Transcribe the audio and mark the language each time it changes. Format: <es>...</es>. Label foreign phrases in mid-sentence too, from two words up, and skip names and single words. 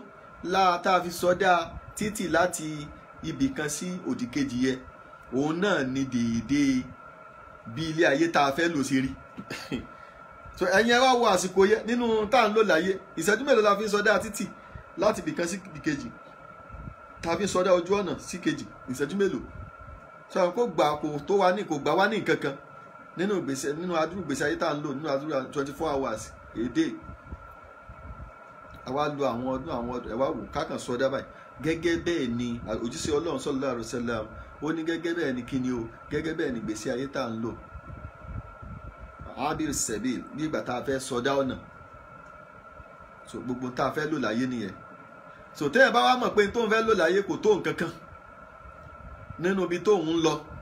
<yo>tá a fi sọdá títì láti ibì kan sí òdì kejì yẹn òun náà ni dèédé bí ilé ayé tá a fẹ́ lò sí rí so ẹ̀yin ẹ wá wo àsìkò yẹn nínú tá à ń lò láyé ìṣẹ́jú mélòó la fi ń sọdá títì láti ibì kan sí ibì kejì tá a fi ń sọdá ojú ọ̀nà sí kejì ìṣẹ́jú mélòó sọ kó gbà kó tó wá ní kó gbà wá ní nǹkan kan nínú adúrú gbèsè ayé tá à ń lò nínú adúrú</yo> <en>24 hours a day</en> <yo>àwa lo àwọn ọdún ẹ wá wò kákan sọdá báyìí gẹ́gẹ́ bẹ́ẹ̀ ni òjíṣẹ́ Ọlọ́run</yo> <ar>صلى الله عليه وسلم</ar> <yo>ó ní gẹ́gẹ́ bẹ́ẹ̀ ni kíni o gẹ́gẹ́ bẹ́ẹ̀ ni gbèsè ayé tá à ń lò</yo> <ar>عابر سبيل</ar> <yo>bí ìgbà tá a fẹ́ sọdá ọ̀nà so gbogbo tá a fẹ́ lò láyé nìyẹn so tẹ́yẹ̀ bá wá mọ̀ pé tó ń fẹ́ lò láyé kò tó nǹkan kan nínú ibi tó ń lọ</yo>